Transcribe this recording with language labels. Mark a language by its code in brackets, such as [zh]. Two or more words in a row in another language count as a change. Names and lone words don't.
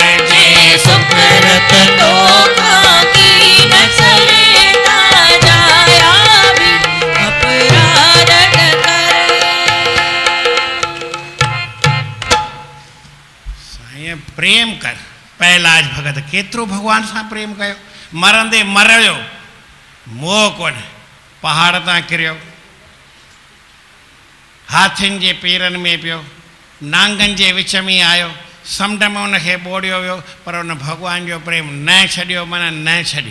[sd] जे सुकृत तो की न सरेता जाया भी अपराध न कर। साईं प्रेम कर। पहलाज भगत केतिरो भगवान सां प्रेम कयो, मरंदे मरियो, मोह कोन, पहाड़ तां किरियो, हाथियुनि जे पेरनि में पियो, नांगनि जे विच में आयो, समुंड में उनखे ॿोड़ियो वियो, पर उन भॻवान जो प्रेम न छॾियो, माना न छॾियो।